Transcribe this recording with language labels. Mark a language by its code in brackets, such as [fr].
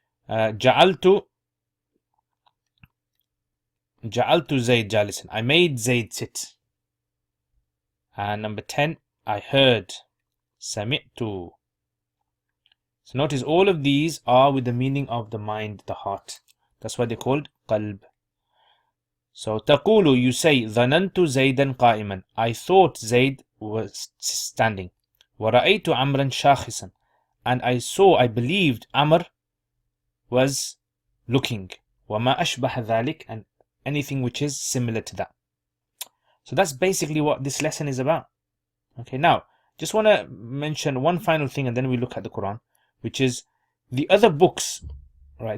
[ar] جعلت Zayd jalisan. [en] I made Zayd sit. And number 10, I heard. سمعت. So notice all of these are with the meaning of the mind, the heart. That's why they're called qalb. So [ar] تقول, [en] you say, [ar] ظننت زيدا قائما. [en] I thought Zayd was standing. [ar] ورأيت عمرا شاخصا. [en] and I believed Amr was looking. [ar] وَمَا أَشْبَهَ ذَلِكَ, [en] and anything which is similar to that. So that's basically what this lesson is about. Okay, now, just want to mention one final thing and then we look at the Quran, which is the other books, right?